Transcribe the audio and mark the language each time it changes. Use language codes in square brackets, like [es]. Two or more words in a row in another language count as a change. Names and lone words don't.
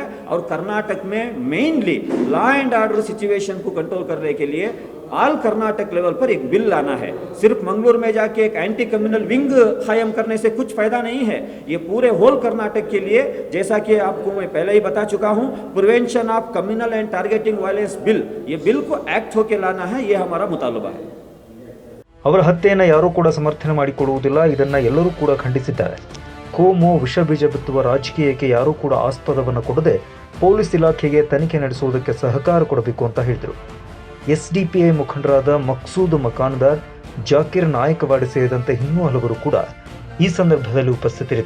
[hi] और कर्नाटक में मेनली [en] law and order situation [hi] को कंट्रोल करने के लिए [en] all Karnataka level [hi] पर एक बिल लाना है। सिर्फ मंगलूरु में जाके एक [en] anti communal wing [hi] कायम करने से कुछ फायदा नहीं है। ये पूरे होल कर्नाटक के लिए, जैसा कि आपको मैं पहले ही बता चुका हूँ, [en] prevention of communal and targeting violence bill, [hi] ये बिल को एक्ट होके लाना है, ये हमारा मुतालबा है। [kn] ಅವರ ಹತ್ಯೆಯನ್ನು ಯಾರೂ ಕೂಡ ಸಮರ್ಥನೆ ಮಾಡಿಕೊಳ್ಳುವುದಿಲ್ಲ. ಇದನ್ನ ಎಲ್ಲರೂ ಕೂಡ ಖಂಡಿಸಿದ್ದಾರೆ. ಕೋಮು ವಿಷ ಬೀಜ ಬಿತ್ತುವ ರಾಜಕೀಯಕ್ಕೆ ಯಾರೂ ಕೂಡ ಆಸ್ಪದವನ್ನು ಕೊಡದೆ ಪೊಲೀಸ್ ಇಲಾಖೆಗೆ ತನಿಖೆ ನಡೆಸುವುದಕ್ಕೆ ಸಹಕಾರ ಕೊಡಬೇಕು ಅಂತ ಹೇಳಿದರು. ಎಸ್ಡಿಪಿಐ ಮುಖಂಡರಾದ ಮಕ್ಸೂದ್ ಮಕಾನ್ದಾರ್, ಜಾಕಿರ್ ನಾಯಕವಾಡಿ ಸೇರಿದಂತೆ ಇನ್ನೂ ಹಲವರು ಕೂಡ ಈ ಸಂದರ್ಭದಲ್ಲಿ ಉಪಸ್ಥಿತರಿದ್ದರು.